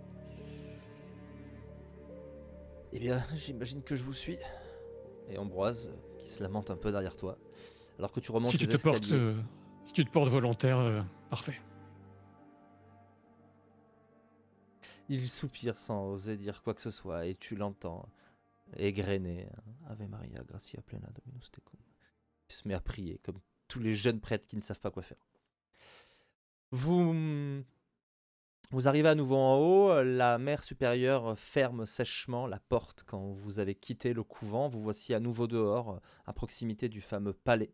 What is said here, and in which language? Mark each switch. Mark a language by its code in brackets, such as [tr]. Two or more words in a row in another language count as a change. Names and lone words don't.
[fr] Eh bien, j'imagine que je vous suis. Et Ambroise, qui se lamente un peu derrière toi, alors que tu remontes Si tu les te portes, escaliers. si tu te portes volontaire, parfait. Il soupire sans oser dire quoi que ce soit, et tu l'entends égrener. [la] Ave Maria, gratia plena Dominus tecum. [fr] Il se met à prier, comme tous les jeunes prêtres qui ne savent pas quoi faire. Vous arrivez à nouveau en haut, la mère supérieure ferme sèchement la porte quand vous avez quitté le couvent. Vous voici à nouveau dehors, à proximité du fameux palais.